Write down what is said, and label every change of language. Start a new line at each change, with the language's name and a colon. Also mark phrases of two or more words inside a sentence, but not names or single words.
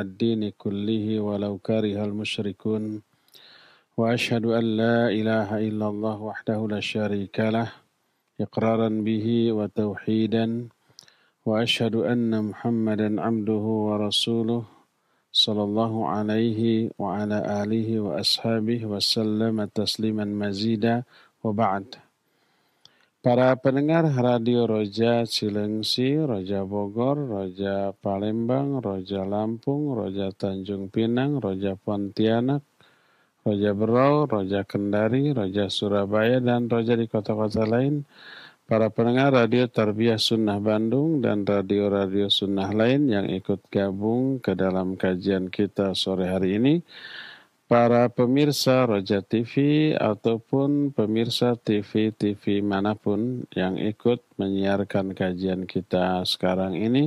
Arabic: الدين كله ولو كره المشركون، وأشهد أن لا إله إلا الله وحده لا شريك له إقرارا به وتوحيدا، وأشهد أن محمدا عبده ورسوله صلى الله عليه وعلى آله وأصحابه وسلم تسليما مزيدا, وبعد.
Indonesian: Para pendengar Radio Roja Cilengsi, Roja Bogor, Roja Palembang, Roja Lampung, Roja Tanjung Pinang, Roja Pontianak, Roja Berau, Roja Kendari, Roja Surabaya, dan Roja di kota-kota lain. Para pendengar Radio Tarbiyah Sunnah Bandung dan radio-radio sunnah lain yang ikut gabung ke dalam kajian kita sore hari ini. Para pemirsa Roja TV ataupun pemirsa TV-TV manapun yang ikut menyiarkan kajian kita sekarang ini.